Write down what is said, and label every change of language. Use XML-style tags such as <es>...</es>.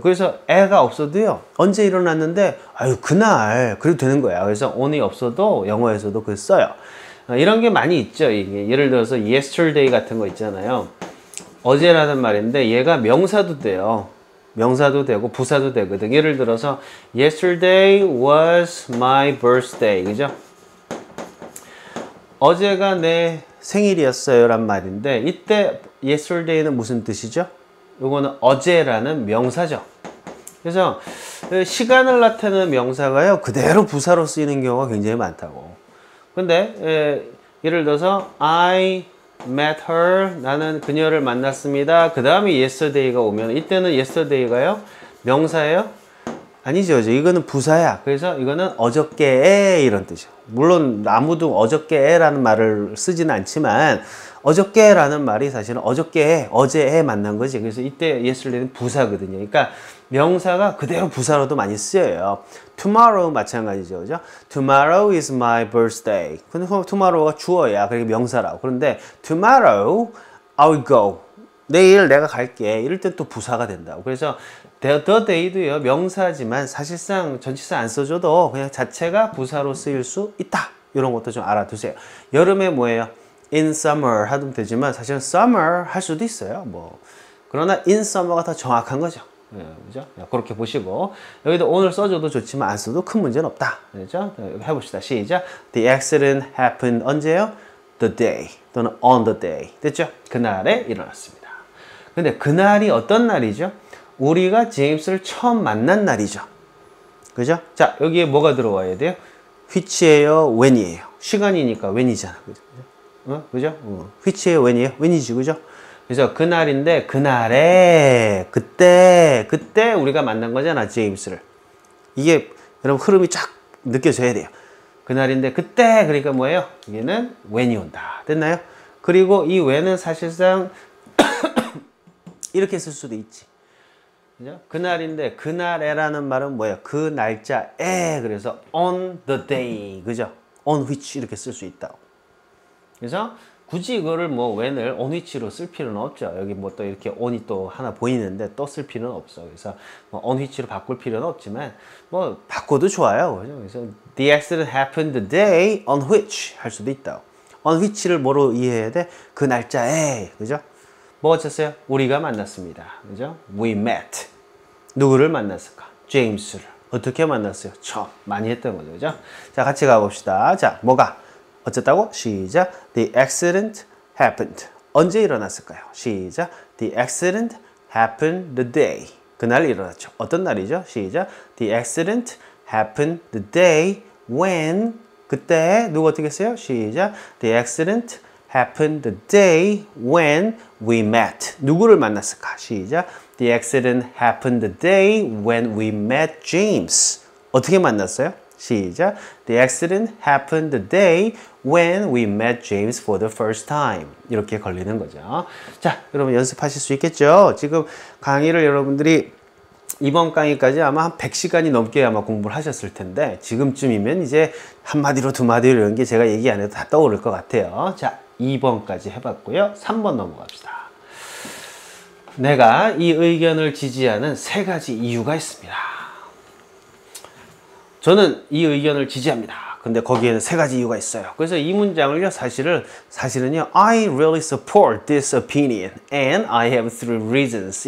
<ko>그래서 애가 없어도요. 언제 일어났는데 아유 그날 그래도 되는 거야. 그래서 on이 없어도 영어에서도 그 써요. 이런 게 많이 있죠. 이게 예를 들어서 yesterday 같은 거 있잖아요. 어제라는 말인데 얘가 명사도 돼요. 명사도 되고 부사도 되거든. 예를 들어서</ko> <en>yesterday was my birthday.</en> <ko>그죠? 어제가 내 생일이었어요 란 말인데 이때 yesterday는 무슨 뜻이죠? 요거는 어제라는 명사죠. 그래서 시간을 나타내는 명사가요. 그대로 부사로 쓰이는 경우가 굉장히 많다고. 근데 예를 들어서</ko> <en>I met her,</en> <ko>나는 그녀를 만났습니다. 그 다음에 yesterday가 오면 이때는 yesterday가요 명사예요? 아니죠. 이거는 부사야. 그래서 이거는 어저께에 이런 뜻이야. 물론 아무도 어저께라는 말을 쓰지는 않지만 어저께라는 말이 사실은 어저께에 어제에 만난 거지. 그래서 이때 yesterday는 부사거든요. 그러니까 명사가 그대로 부사로도 많이 쓰여요. tomorrow 마찬가지죠. 그죠?</ko> <en>tomorrow is my birthday.</en> <ko>근데 tomorrow가 주어야. 그러니까 명사라고. 그런데</ko> <en>tomorrow I'll go.</en> <ko>내일 내가 갈게. 이럴 때 또 부사가 된다고. 그래서 the day도요. 명사지만 사실상 전치사 안 써줘도 그냥 자체가 부사로 쓰일 수 있다. 이런 것도 좀 알아두세요. 여름에 뭐예요? in summer 하면 되지만 사실은 summer 할 수도 있어요. 뭐 그러나 in summer가 더 정확한 거죠. 그죠? 그렇게 보시고 여기도 오늘 써줘도 좋지만 안 써도 큰 문제는 없다. 그죠? 해봅시다. 시작.</ko> <en>The accident happened</en> <ko>언제요?</ko> <en>The day 또는 on the day.</en> <ko>됐죠? 그날에 일어났습니다. 근데 그날이 어떤 날이죠? 우리가 제임스를 처음 만난 날이죠. 그죠? 자, 여기에 뭐가 들어와야 돼요? which예요? when이에요? 시간이니까 when이잖아. 그죠? 그죠? which예요? when이에요? when이지. 그죠? 그래서 그날인데 그날에 그때 우리가 만난 거잖아. 제임스를. 이게 여러분 흐름이 쫙 느껴져야 돼요. 그날인데 그때 그러니까 뭐예요? 이게는 when이 온다. 됐나요? 그리고 이 when은 사실상 이렇게 쓸 수도 있지. 그죠? 그날인데 그날에라는 말은 뭐예요? 그 날짜에. 그래서 on the day. 그죠? on which 이렇게 쓸 수 있다고. 그래서 굳이 이거를 뭐 when을 on which로 쓸 필요는 없죠. 여기 뭐 또 이렇게 on이 또 하나 보이는데 또 쓸 필요는 없어. 그래서 뭐 on which로 바꿀 필요는 없지만 뭐 바꿔도 좋아요. 그죠? 그래서</ko> <en>the accident happened the day on which</en> <ko>할 수도 있다고. on which를 뭐로 이해해야 돼? 그 날짜에. 그죠? 뭐 어쨌어요? 우리가 만났습니다. 그죠?</ko> <en>We met.</en> <ko>누구를 만났을까? 제임스를. 어떻게 만났어요? 처음. 많이 했던 거죠. 그죠? 자, 같이 가봅시다. 자, 뭐가? 어쨌다고? 시작.</ko> <en>The accident happened.</en> <ko>언제 일어났을까요? 시작.</ko> <en>The accident happened the day.</en> <ko>그날 일어났죠. 어떤 날이죠? 시작.</ko> <en>The accident happened the day when.</en> <ko>그때 누구 어떻게 했어요? 시작.</ko> <en>The accident happened the day when we met.</en> <ko>누구를 만났을까? 시작.</ko> <en>The accident happened the day when we met James.</en> <ko>어떻게 만났어요? 시작.</ko> <en>The accident happened the day when we met James for the first time.</en> <ko>이렇게 걸리는 거죠. 자, 여러분 연습하실 수 있겠죠? 지금 강의를 여러분들이 이번 강의까지 아마 한 100시간이 넘게 아마 공부를 하셨을 텐데 지금쯤이면 이제 한마디로 두마디로 이런 게 제가 얘기 안 해도 다 떠오를 것 같아요. 자, 2번까지 해봤고요. 3번 넘어갑시다. 내가 이 의견을 지지하는 3가지 이유가 있습니다. 저는 이 의견을 지지합니다. 근데 거기에는 3가지 이유가 있어요. 그래서 이 문장을요, 사실은요,</ko> <en>I really support this opinion and I have 3 reasons.</en>